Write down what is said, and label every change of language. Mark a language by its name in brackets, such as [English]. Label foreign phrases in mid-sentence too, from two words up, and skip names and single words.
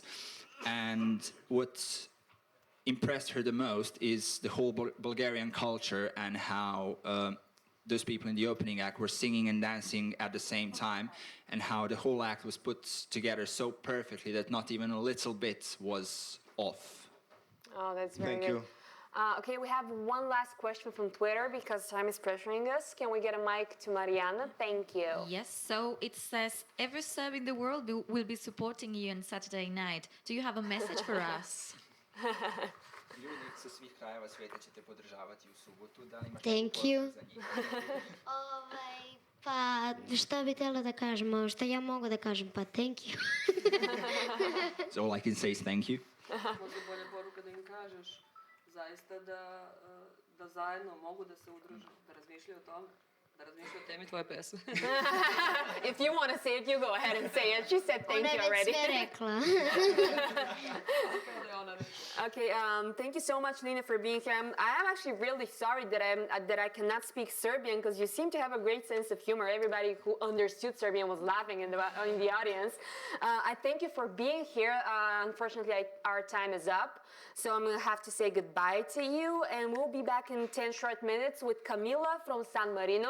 [English] And what impressed her the most is the whole Bulgarian culture and how those people in the opening act were singing and dancing at the same time, and how the whole act was put together so perfectly that not even a little bit was off. Oh, that's very Thank good. you. Okay, we have one last question from Twitter because time is pressuring us. Can we get a mic to Mariana? Thank you. Yes, so it says, every Serb in the world will be supporting you on Saturday night. Do you have a message for us? [Serbian] Ljudi sa svih krajeva svijeta će te podržavati u subotu. Da li imaš [English] Thank [Serbian] neku [English] you. [Serbian] poruku za njih? Pa šta bi htjela da kažem? Šta ja mogu da kažem? Pa [English] thank you. So all I can say is thank you. [Serbian] Možda bolja poruka da im kažeš zaista da zajedno mogu da se udruže, da razmišljaju o tome, da razmišljaju o temi tvoje pesme. [English] If you want to say it, you go ahead and say it. She said thank [Serbian] Ona [English] you [Serbian] je već [English] already. [Serbian] sve rekla. [English] Okay, thank you so much, Lena, for being here. I am actually really sorry that I cannot speak Serbian because you seem to have a great sense of humor. Everybody who understood Serbian was laughing in the audience. I thank you for being here. Unfortunately, our time is up, so I'm going to have to say goodbye to you, and we'll be back in 10 short minutes with Camila from San Marino.